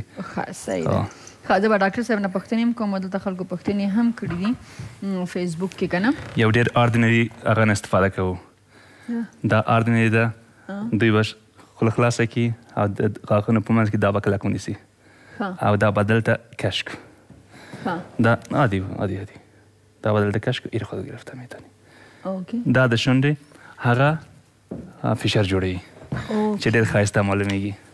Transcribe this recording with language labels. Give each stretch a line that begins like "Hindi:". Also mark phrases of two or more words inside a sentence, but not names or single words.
Pashto: ښه صحیح ده ښه زه به ډاکټر صاحب نه پوښتنې هم کوم دلته خلکو پوښتنې هم کړي دي فیسبوک کې که نه یو ډېر اردینري هغه نه استفاده کوو دا اردینري ده دوی به خوله خلاصه کړي او د غاښونو په منځ کې دا به کلک ونیسي او دا به دلته کش کړو دا عادي دا به دلته کش کړو
Persian: ایر خود گرفته میتونی
Pashto: دا د شونډې هغه فشار جوړوي چې ډېر ښایسته معلومیږي